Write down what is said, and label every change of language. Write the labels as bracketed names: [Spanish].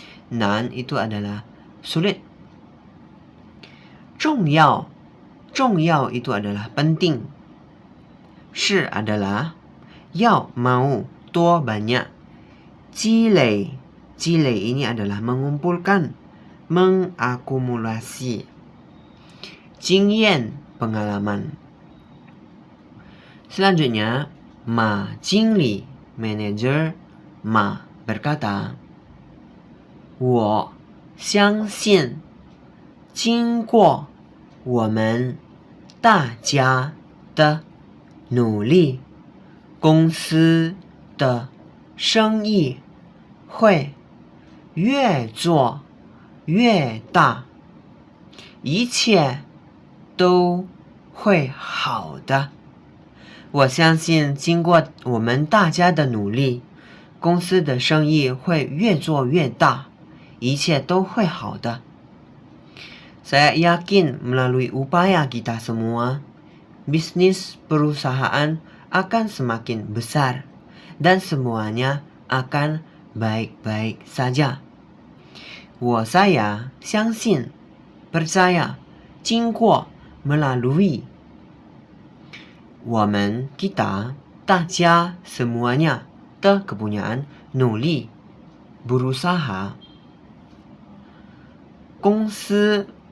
[Indonesian] Nan itu adalah sulit. 重要itu adalah penting. Shi adalah 要 mau 多 banyak. 积累 ini adalah mengumpulkan, mengakumulasi. 经验 pengalaman. Selanjutnya Ma Jingli manager Ma berkata, [Chinese] 我相信经过我们大家的努力，公司的生意会越做越大，一切都会好的。我相信经过我们大家的努力，公司的生意会越做越大，一切都会好的。 [Indonesian] Saya yakin melalui upaya kita semua, bisnis perusahaan akan semakin besar dan semuanya akan baik-baik saja. saya 相信 percaya 经过 melalui 我们 kita 大家 semuanya 的 kepunyaan 努力 berusaha 公司